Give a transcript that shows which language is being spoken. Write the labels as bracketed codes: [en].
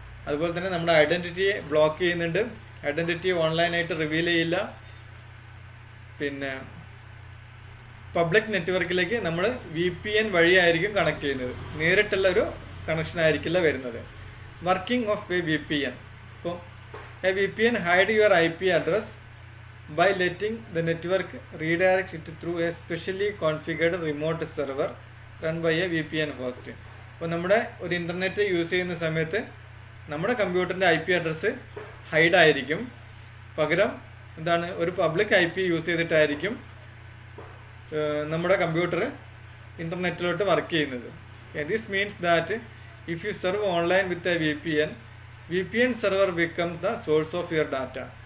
[ml] അതുപോലെ തന്നെ നമ്മുടെ ഐഡൻറ്റിറ്റിയെ ബ്ലോക്ക് ചെയ്യുന്നുണ്ട്. ഐഡൻറ്റിറ്റി ഓൺലൈനായിട്ട് റിവീൽ ചെയ്യില്ല. പിന്നെ പബ്ലിക് നെറ്റ്വർക്കിലേക്ക് നമ്മൾ VPN വഴിയായിരിക്കും കണക്ട് ചെയ്യുന്നത്, നേരിട്ടുള്ള ഒരു കണക്ഷൻ ആയിരിക്കില്ല വരുന്നത്. [en] Working of a VPN. ഇപ്പോൾ a VPN hide your IP address by letting the network redirect it through a specially configured remote server run by a VPN host. [ml] അപ്പോൾ നമ്മുടെ ഒരു ഇൻ്റർനെറ്റ് യൂസ് ചെയ്യുന്ന സമയത്ത് നമ്മുടെ കമ്പ്യൂട്ടറിൻ്റെ IP അഡ്രസ്സ് ഹൈഡ് ആയിരിക്കും, പകരം എന്താണ് ഒരു പബ്ലിക് IP യൂസ് ചെയ്തിട്ടായിരിക്കും നമ്മുടെ കമ്പ്യൂട്ടർ ഇൻ്റർനെറ്റിലോട്ട് വർക്ക് ചെയ്യുന്നത്. [en] This means that if you serve online with a VPN server becomes the source of your data.